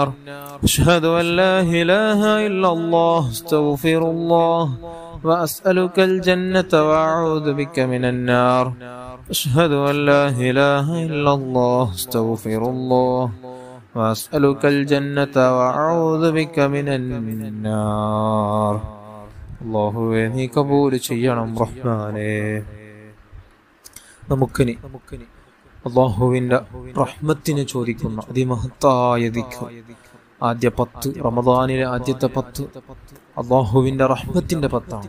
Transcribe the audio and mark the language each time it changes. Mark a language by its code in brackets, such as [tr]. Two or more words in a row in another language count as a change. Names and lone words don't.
[ar] أشهد أن لا إله إلا الله أستغفر الله وأسألك الجنة وأعوذ بك من النار. أشهد أن لا إله إلا الله أستغفر الله وأسألك الجنة وأعوذ بك من النار. [ml] അല്ലാഹുവേ നീ കബൂൽ ചെയ്യണം റഹ്മാനേ. നമുക്കിനി അല്ലാഹുവിന്റെ റഹ്മത്തിനെ ചോദിക്കുന്ന അതിമഹത്തായ ദിക്ർ ആദ്യ 10 റമദാനിലെ ആദ്യത്തെ 10 അല്ലാഹുവിന്റെ റഹ്മത്തിന്റെ 10ആണ്.